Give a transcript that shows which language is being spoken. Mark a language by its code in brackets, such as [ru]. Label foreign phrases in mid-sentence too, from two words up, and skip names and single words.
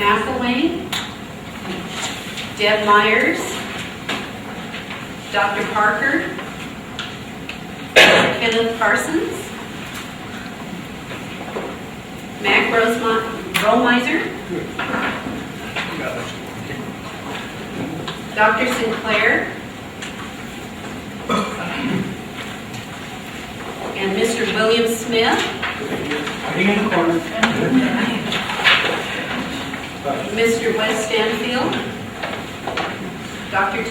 [en] McElwain, Deb Myers, Dr. Parker, Kenneth Parsons, Mac Rollmeiser, Dr. Sinclair, and Mr. William Smith, Mr. Wes Stanfield, Dr.